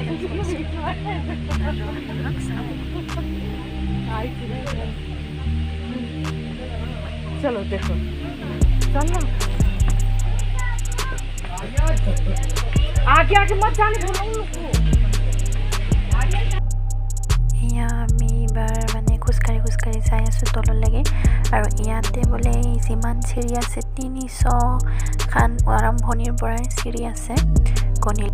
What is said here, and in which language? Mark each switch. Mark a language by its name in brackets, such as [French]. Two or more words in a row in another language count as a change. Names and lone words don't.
[Hindi] चलो देखो चलो आगे आगे मत जाने दो [Assamese] এয়া আমি এবাৰ মানে খোজকাঢ়ি যাই আছোঁ তললৈকে। আৰু ইয়াতে বোলে যিমান চিৰি আছে 300 খান আৰম্ভণিৰ পৰাই চিৰি আছে গণিত।